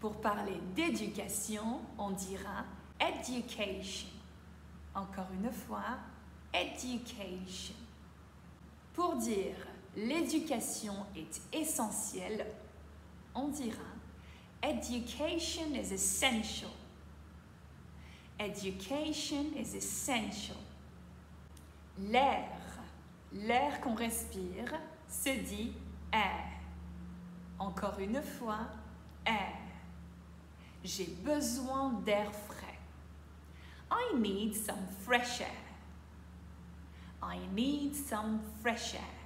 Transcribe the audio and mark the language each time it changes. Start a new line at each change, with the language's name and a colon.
French: Pour parler d'éducation, on dira « education ». Encore une fois, « education ». Pour dire « l'éducation est essentielle », on dira «
English: education is essential ». Education is essential.
French: L'air qu'on respire se dit air. Encore une fois, air. J'ai besoin d'air frais.
English: I need some fresh air. I need some fresh air.